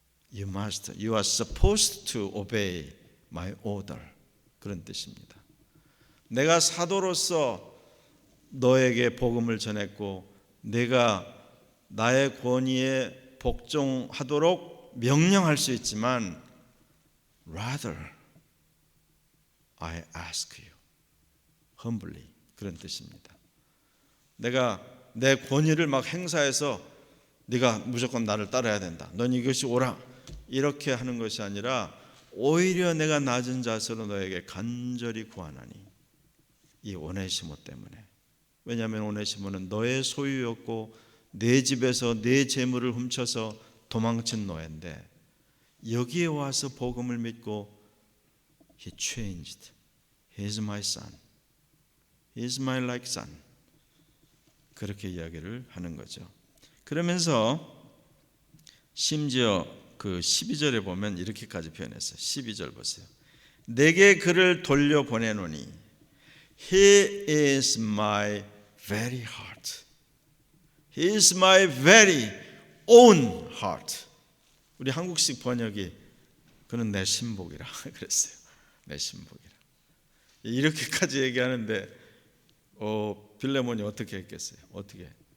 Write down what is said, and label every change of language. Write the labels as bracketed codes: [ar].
[en] You are supposed to obey my order. [ko] 그런 뜻입니다. 내가 사도로서 너에게 복음을 전했고 내가 나의 권위에 복종하도록 명령할 수 있지만 [en] rather I ask you humbly, [ko] 그런 뜻입니다. 내가 내 권위를 막 행사해서 네가 무조건 나를 따라야 된다, 넌 이것이 옳아, 이렇게 하는 것이 아니라 오히려 내가 낮은 자세로 너에게 간절히 구하나니, 이 오네시모 때문에. 왜냐하면 오네시모는 너의 소유였고 내 집에서 내 재물을 훔쳐서 도망친 노예인데, 여기에 와서 복음을 믿고 [en] He changed. He is my son. He is my like son. [ko] 그렇게 이야기를 하는 거죠. 그러면서 심지어 그 12절에 보면 이렇게까지 표현했어요. 12절 보세요. 내게 그를 돌려보내노니 [en] He is my very heart. He is my very own heart. [ko] 우리 한국식 번역이 그는 내 신복이라 그랬어요. 내 신복이라. 이렇게까지 얘기하는데 빌레몬이 어떻게 했겠어요? 어떻게?